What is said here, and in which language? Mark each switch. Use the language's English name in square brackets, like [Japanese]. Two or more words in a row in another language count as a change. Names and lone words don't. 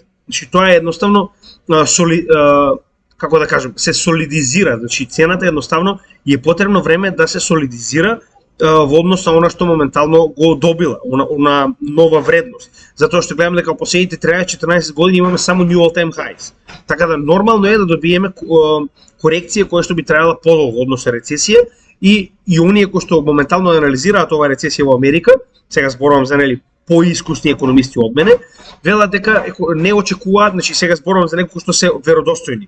[Macedonian] Значи тоа е едноставно како да кажем, се солидизира, значи цената едноставно и е потребно време да се солидизира во однос на она што моментално го добила, на нова вредност. Затоа што гледаме дека во последните 13-14 години имаме само [English] new all time highs. [Macedonian] Така да нормално е да добиеме корекција која што би траела подолго, односно рецесија, и оние кои што моментално анализираат оваа рецесија во Америка, сега зборувам за нели поискусни економисти од мене, велат дека не очекуваат, значи сега зборувам за некои што се веродостојни.